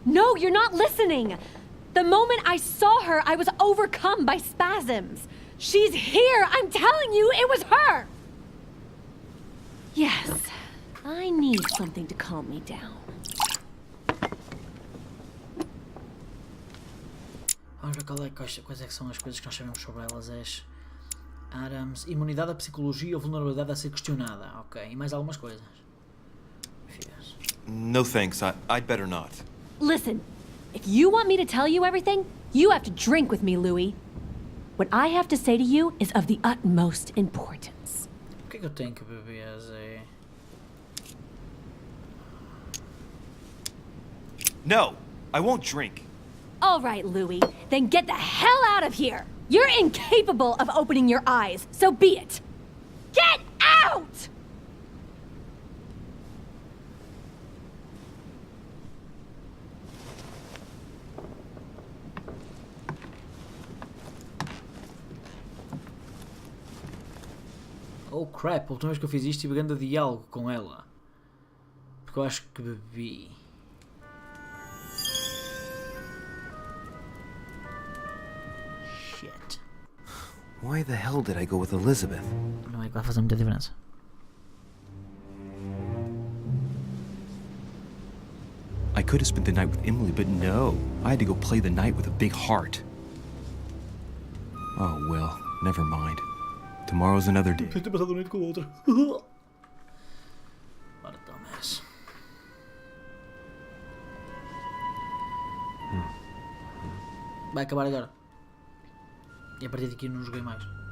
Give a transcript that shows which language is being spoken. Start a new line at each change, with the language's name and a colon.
English: No, you're not listening. The moment I saw her, I was overcome by spasms. She's here. I'm telling you, it was her. Yes, I need something to calm me down.
Portuguese: Vamos ver quais é que são as coisas que nós sabemos sobre elas. Adams, imunidade à psicologia ou vulnerabilidade a ser questionada. Ok, e mais algumas coisas.
English: Yes. No thanks, I'd better not. Listen, if you want me to tell you everything, you have to drink with me, Louis. What I have to say to you is of the utmost importance.
Portuguese: O que é que eu tenho que beber, Zé?
English: No, I won't drink. All right, Louis, then get the hell out of here! You're incapable of opening your eyes, so be it! Get out! Oh crap,
Portuguese: a última vez que eu fiz isto tive grande diálogo com ela. Porque eu acho que bebi.
English: Shit. Why the hell did I go with Elizabeth?
Portuguese: Não é que vai fazer muita diferença.
English: I could have spent the night with Emily, but no. I had to go play the night with a big heart. Oh, well, never mind. Tomorrow's another day.
Portuguese: Ter passado a noite com o outro. Ora, Tomás. Vai acabar agora. E a partir daqui não joguei mais.